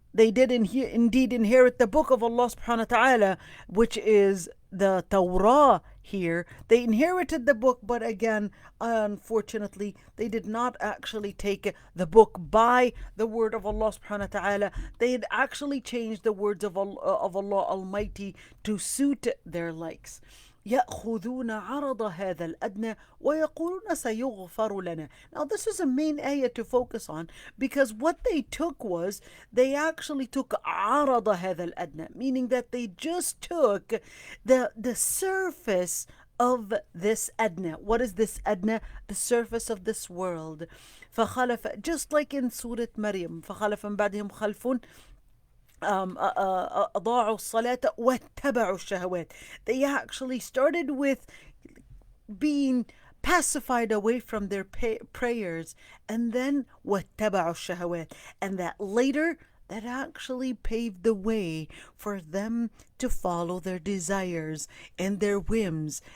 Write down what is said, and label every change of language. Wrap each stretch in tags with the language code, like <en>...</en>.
<en>They did indeed inherit the book of Allah subhanahu wa ta'ala, which is the Torah here. They inherited the book, but again, unfortunately, they did not actually take the book by the word of Allah subhanahu wa ta'ala. They had actually changed the words of Allah Almighty to suit their likes.</en> <ar>يأخذون عرض هذا الأدنى ويقولون سيغفر لنا.</ar> <en>Now this is a main ayah to focus on, because what they took was they actually took</en> <ar>عرض هذا الأدنى,</ar> <en>meaning that they just took the surface of this adna. What is this adna? The surface of this world.</en> <ar>فخلف,</ar> <en>just like in Surah Maryam,</en> <ar>فخلف من بعدهم خلف أضاعوا الصلاة واتبعوا الشهوات.</ar> <en>They actually started with being pacified away from their prayers, and then</en> <ar>واتبعوا الشهوات,</ar> <en>and that later that actually paved the way for them to follow their desires and their whims.</en>